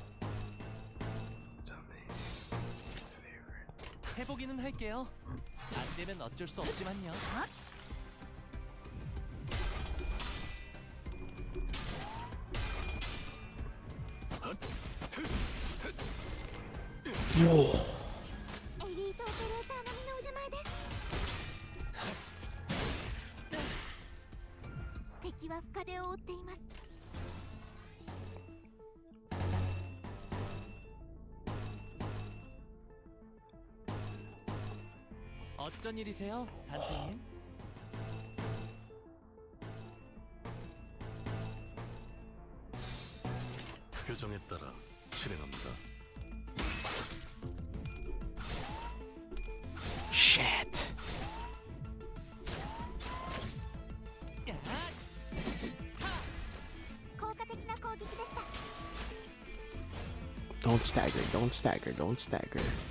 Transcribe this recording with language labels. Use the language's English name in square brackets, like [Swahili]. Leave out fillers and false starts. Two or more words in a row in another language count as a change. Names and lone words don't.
[Korean] 해보기는 할게요. 안 이제는 어쩔 수 없지만요. [English] Whoa. [Japanese] エリートオペレーター並みの腕前です敵は深手を負っています [Korean] 어쩐 일이세요, 단테님? 표정에 따라 실행합니다. [English] Shit. Don't stagger, don't stagger, don't stagger.